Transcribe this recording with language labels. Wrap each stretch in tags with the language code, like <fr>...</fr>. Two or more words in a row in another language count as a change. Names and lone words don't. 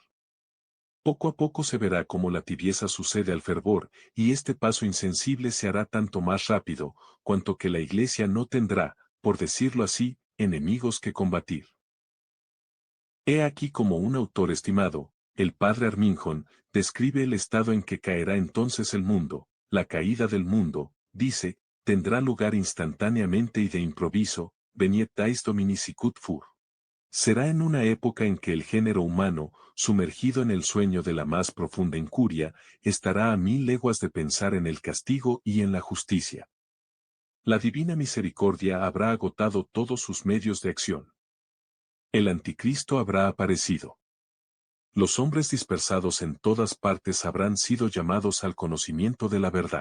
<es>Poco a poco se verá cómo la tibieza sucede al fervor, y este paso insensible se hará tanto más rápido, cuanto que la Iglesia no tendrá, por decirlo así, enemigos que combatir. He aquí como un autor estimado, el padre Arminjon, describe el estado en que caerá entonces el mundo, la caída del mundo, dice, tendrá lugar instantáneamente y de improviso,</es> <la>veniet tais domini sicut fur.</la> <es>Será en una época en que el género humano, sumergido en el sueño de la más profunda incuria, estará a 1000 leguas de pensar en el castigo y en la justicia. La divina misericordia habrá agotado todos sus medios de acción. El anticristo habrá aparecido. Los hombres dispersados en todas partes habrán sido llamados al conocimiento de la verdad.</es>